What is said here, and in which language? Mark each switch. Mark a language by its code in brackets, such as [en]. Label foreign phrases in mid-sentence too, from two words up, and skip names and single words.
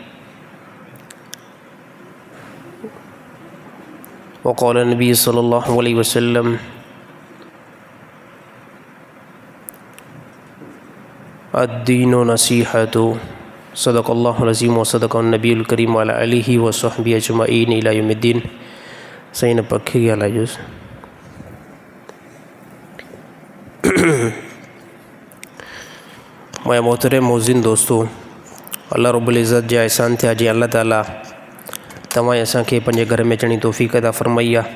[ar] وقال نبي صلى الله عليه وسلم الدين النصيحة. صدق الله العظيم وصدقه النبي الكريم وعلى آله وصحبه أجمعين إلى يوم الدين. [sd] सही न पखे ॻाल्हाइजोसि। मैं मोहतरम मोज़िन दोस्तों, [ar] الله رب العزة [sd] जा एहसान थिया जी अल्लाह ताला तव्हां असांखे पंहिंजे घर में अचण जी तौफ़ीक़ अता फ़रमाई आहे।